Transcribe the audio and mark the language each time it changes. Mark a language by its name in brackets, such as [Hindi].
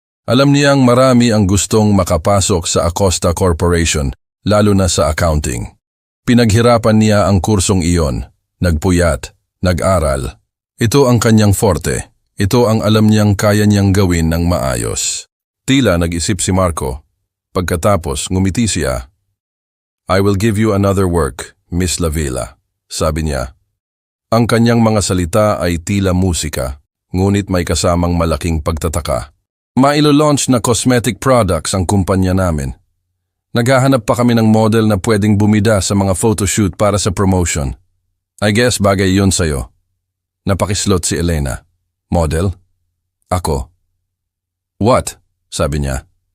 [Filipino] Alam niyang marami ang gustong makapasok sa Acosta Corporation, lalo na sa accounting. Pinaghirapan niya ang kursong iyon, nagpuyat, nag-aral. Ito ang kanyang forte. Ito ang alam niyang kaya niyang gawin ng maayos. Tila nag-isip si Marco. Pagkatapos ngumiti siya. [English] I will give you another work, Miss Lavilla, [Filipino] sabi niya. Ang kanyang mga salita ay tila musika, ngunit may kasamang malaking pagtataka. Mailo-launch na cosmetic products ang kumpanya namin. Naghahanap pa kami ng model na pwedeng bumida sa mga photoshoot para sa promotion. [English] I guess [Filipino] bagay yun sa'yo. Napakislot si Elena. Model? Ako. What? Sabi niya.